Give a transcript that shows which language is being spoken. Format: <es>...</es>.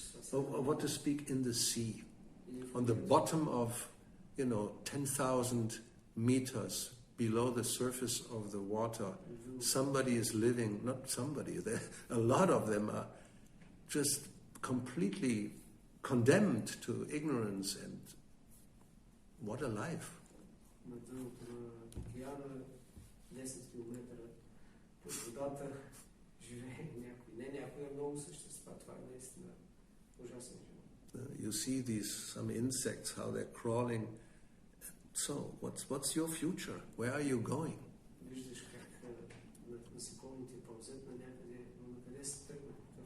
<en>What to speak in the sea, on the bottom of, 10,000 meters below the surface of the water. Somebody is living, not somebody, a lot of them are just completely condemned to ignorance, and what a life.</en> <bg>На дъното на океана 10 10 км под водата живее някой. Не някой, а много същества. Това е наистина ужасен живот.</bg> <en>You see some insects, how they're crawling. So, what's your future? Where are you going?</en> <bg>Виждаш как насекомите пълзят на някъде, но на къде се тръгнат?</bg>